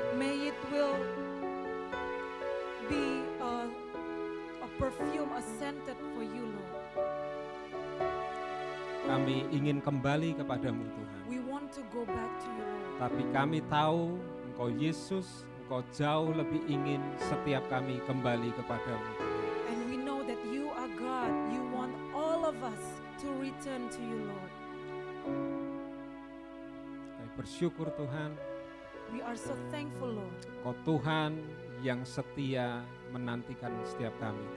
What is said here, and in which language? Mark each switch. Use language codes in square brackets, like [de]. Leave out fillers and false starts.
[en] May it will be a perfume, a scented for you, Lord. [id] Kami ingin kembali kepadamu Tuhan. [en] We want to go back to you, Lord. [id] Tapi kami tahu Engkau Yesus, Engkau jauh lebih ingin setiap kami kembali kepadamu. [en] And we know that you are God. You want all of us to return to you, Lord. [id] Kami bersyukur Tuhan, [en] We are so thankful, Lord. [id] Engkau Tuhan yang setia menantikan setiap kami.